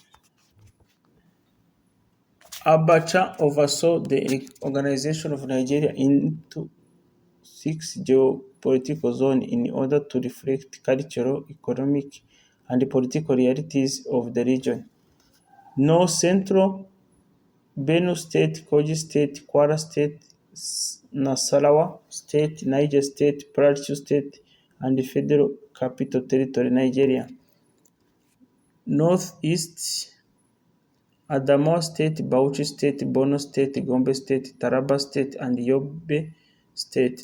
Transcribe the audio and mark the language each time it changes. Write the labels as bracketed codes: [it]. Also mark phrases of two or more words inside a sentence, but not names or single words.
[en] Abacha oversaw the organization of Nigeria into 6 geopolitical zones in order to reflect cultural, economic, and political realities of the region. North Central, Benue State, Kogi State, Kwara State, Nasarawa State, Niger State, Plateau State, and the Federal Capital Territory, Nigeria. Northeast, Adamawa State, Bauchi State, Borno State, Gombe State, Taraba State, and Yobe State.